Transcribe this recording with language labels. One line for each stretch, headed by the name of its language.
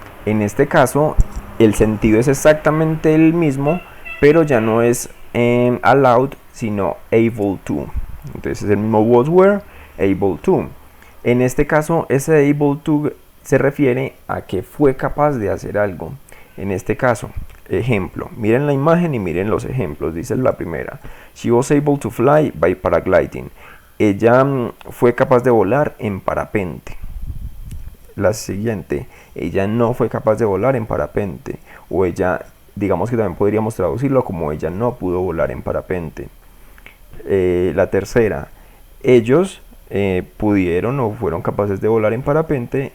Spanish: En este caso, el sentido es exactamente el mismo, pero ya no es allowed, sino able to. Entonces es el mismo was, were, able to. En este caso, ese able to se refiere a que fue capaz de hacer algo. En este caso, ejemplo, miren la imagen y miren los ejemplos. Dice la primera:
English: She was able to fly by paragliding.
Spanish: Ella fue capaz de volar en parapente. La siguiente: ella no fue capaz de volar en parapente. O ella, digamos que también podríamos traducirlo como ella no pudo volar en parapente. La tercera: ellos pudieron o fueron capaces de volar en parapente.